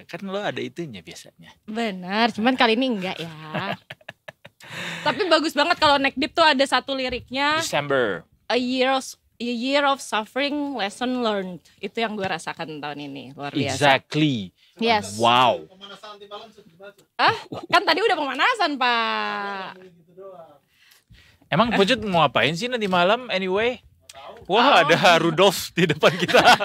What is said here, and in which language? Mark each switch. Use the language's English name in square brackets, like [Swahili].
[Indonesian] Kan lo ada itunya biasanya. Benar, cuman kali ini enggak ya. Tapi bagus banget kalau Neck Deep tuh ada satu liriknya. [English] December. A year of suffering, lesson learned. [Indonesian] Itu yang gue rasakan tahun ini, luar biasa. Exactly. Yes. Wow. Kan tadi udah pemanasan, Pak. Emang Pucut mau ngapain sih nanti malam anyway? Wah, ada Rudolf di depan kita.